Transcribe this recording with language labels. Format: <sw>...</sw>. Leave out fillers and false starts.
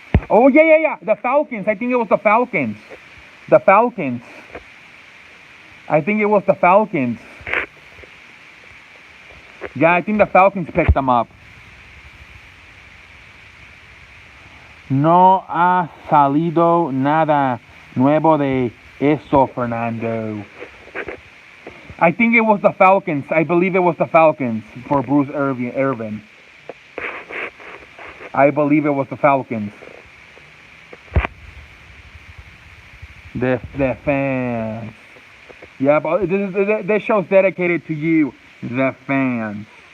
<en>Oh yeah. The Falcons. I think it was the Falcons. I think it was the Falcons. Yeah, I think the Falcons picked them up.</en> <es>No ha salido nada nuevo de eso, Fernando.</es> <en>I think it was the Falcons. I believe it was the Falcons for Bruce Irvin. I believe it was the Falcons. The fans. Yeah, but this show's dedicated to you, the fans.</en>